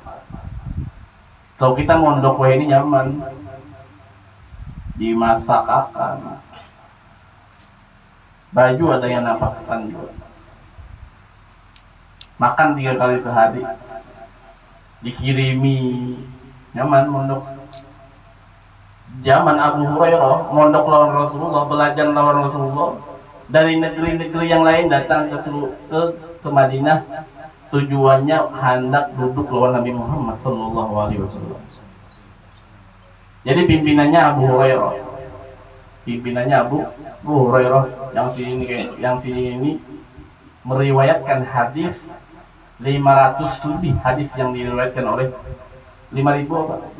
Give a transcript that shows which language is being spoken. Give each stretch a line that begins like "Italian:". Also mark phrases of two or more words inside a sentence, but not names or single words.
Banjar: Kalau kita mondok ini nyaman, dimasak akan, baju ada yang napaskan juga, makan 3 kali sehari, dikirimi, nyaman mondok.
Indonesian: Zaman Abu Hurairah mondok
Banjar: lawan Rasulullah,
Indonesian: belajar
Banjar: lawan Rasulullah,
Indonesian: dari negeri-negeri yang lain datang ke Madinah, tujuannya hendak duduk
Banjar: lawan Nabi Muhammad
Arabic: صلى الله عليه وسلم.
Indonesian: Jadi pimpinannya Abu Hurairah. Abu Hurairah yang sini ini meriwayatkan hadis 500 lebih hadis yang diriwayatkan oleh 5.000 apa?